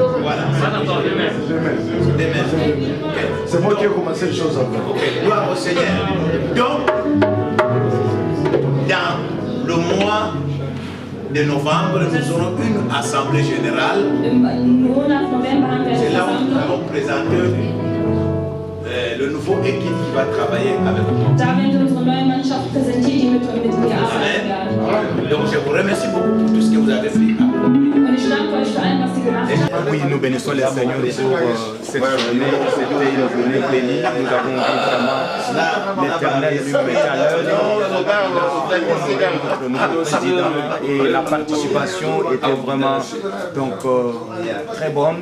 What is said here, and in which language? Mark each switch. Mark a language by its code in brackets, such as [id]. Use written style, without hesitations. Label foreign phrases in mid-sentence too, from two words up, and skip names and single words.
[fr] Voilà. C'est moi qui ai commencé les choses avant. Ok, gloire au Seigneur. Donc, dans le mois de novembre, nous aurons une assemblée générale. [de] Im Monat November haben wir eine [fr] C'est là où nous [de] Versammlung. [fr] allons présenter le nouveau équipe qui va travailler avec nous. [de] Da werden wir unsere neue Mannschaft präsentieren, die mit mir arbeiten werden. [fr] Amen. Donc, je vous remercie beaucoup pour tout ce que vous avez fait. [de] Und ich danke euch für allem, was ihr gemacht habt. [fr] Oui, nous bénissons le Seigneur pour cette journée. C'était une journée bénie. Nous avons vu vraiment l'Éternel lui-même était à l'heure. Notre président et la participation était vraiment donc, très bonne.